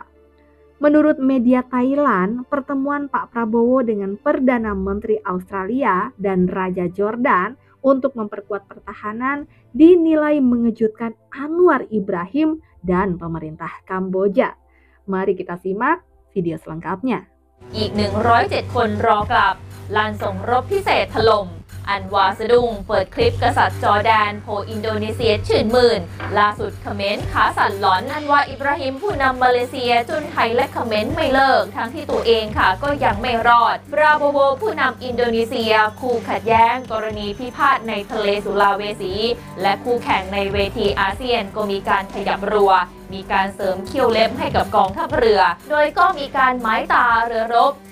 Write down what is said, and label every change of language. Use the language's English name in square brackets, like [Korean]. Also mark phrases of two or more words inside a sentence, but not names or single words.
[Indonesian] Menurut media Thailand, pertemuan Pak Prabowo dengan Perdana Menteri Australia dan Raja Jordan untuk memperkuat pertahanan dinilai mengejutkan Anwar Ibrahim dan pemerintah Kamboja. Mari kita simak video selengkapnya. [Thai] อีก 107 คนรอกลับลานส่งรบพิเศษถล่มอันวาสะดุ้งเปิดคลิปกษัตริย์จอร์แดนโผอินโดนีเซีย ชื่นมื่นล่าสุดเขมรขาสั่นหลอนอันวาอิบราฮิมผู้นำมาเลเซียจนไทยและเขมรไม่เลิกทั้งที่ตัวเองค่ะก็ยังไม่รอดบราโบโวผู้นำอินโดนีเซียคู่ขัดแย้งกรณีพิพาทในทะเลสุลาเวสีและคู่แข่งในเวทีอาเซียนก็มีการขยับรัวมีการเสริมเขี้ยวเล็บให้กับกองทัพเรือโดยก็มีการหมายตาเรือรบ